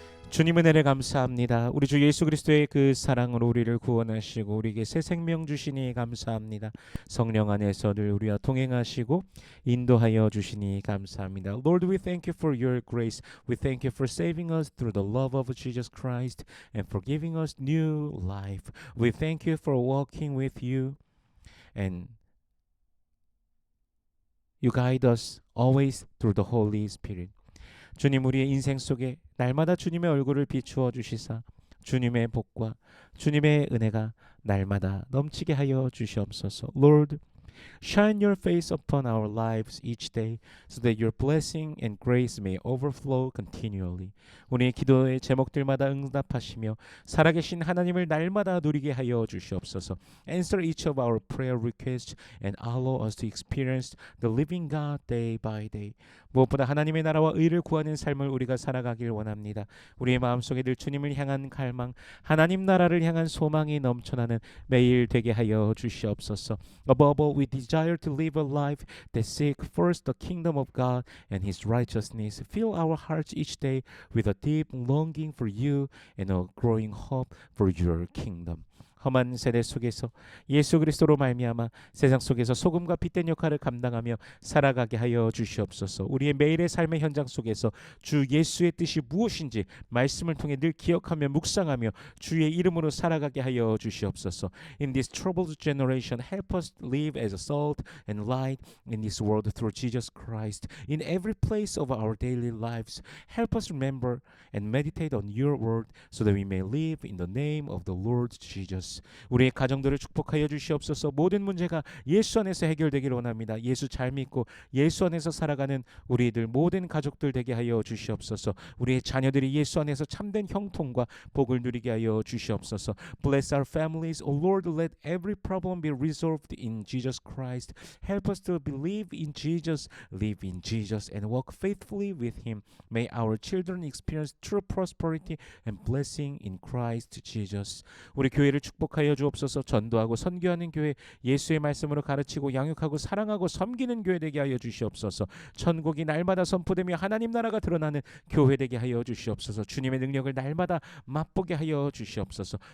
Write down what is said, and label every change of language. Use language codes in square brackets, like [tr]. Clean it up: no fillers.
[ko] 주님 은혜를 감사합니다. 우리 주 예수 그리스도의 그 사랑으로 우리를 구원하시고 우리에게 새 생명 주시니 감사합니다. 성령 안에서 늘 우리와 동행하시고 인도하여 주시니 감사합니다. [en] Lord, we thank you for your grace. We thank you for saving us through the love of Jesus Christ and for giving us new life. We thank you for walking with you and you guide us always through the Holy Spirit. [ko] 주님 우리의 인생 속에 날마다 주님의 얼굴을 비추어 주시사 주님의 복과 주님의 은혜가 날마다 넘치게 하여 주시옵소서. [en] Lord, shine your face upon our lives each day so that your blessing and grace may overflow continually. [ko] 우리의 기도의 제목들마다 응답하시며 살아계신 하나님을 날마다 누리게 하여 주시옵소서. [en] Answer each of our prayer requests and allow us to experience the living God day by day. [ko] 무엇보다 하나님의 나라와 의를 구하는 삶을 우리가 살아가길 원합니다. 우리의 마음속에 늘 주님을 향한 갈망, 하나님 나라를 향한 소망이 넘쳐나는 매일 되게 하여 주시옵소서. [en] Above all, we desire to live a life that seek first the kingdom of God and His righteousness. Fill our hearts each day with a deep longing for you and a growing hope for your kingdom. [ko] 험한 세대 속에서 예수 그리스도로 말미암아 세상 속에서 소금과 빛된 역할을 감당하며 살아가게 하여 주시옵소서. 우리의 매일의 삶의 현장 속에서 주 예수의 뜻이 무엇인지 말씀을 통해 늘 기억하며 묵상하며 주의 이름으로 살아가게 하여 주시옵소서. [en] In this troubled generation, help us live as a salt and light in this world through Jesus Christ. In every place of our daily lives, help us remember and meditate on your word so that we may live in the name of the Lord Jesus Jesus. [ko] 우리의 가정들을 축복하여 주시옵소서. 모든 문제가 예수 안에서 해결되기를 원합니다. 예수 잘 믿고 예수 안에서 살아가는 우리들 모든 가족들 되게 하여 주시옵소서. 우리의 자녀들이 예수 안에서 참된 형통과 복을 누리게 하여 주시옵소서. [en] Bless our families. Oh Lord, let every problem be resolved in Jesus Christ. Help us to believe in Jesus, live in Jesus, and walk faithfully with Him. May our children experience true prosperity and blessing in Christ Jesus. [ko] 우리 교회를 축복하여 주옵소서. 전도하고 선교하는 교회, 예수의 말씀으로 가르치고 양육하고 사랑하고 섬기는 교회 되게 하여 주시옵소서. 천국이 날마다 선포되며 하나님 나라가 드러나는 교회 되게 하여 주시옵소서. 주님의 능력을 날마다 맛보게 하여 주시옵소서.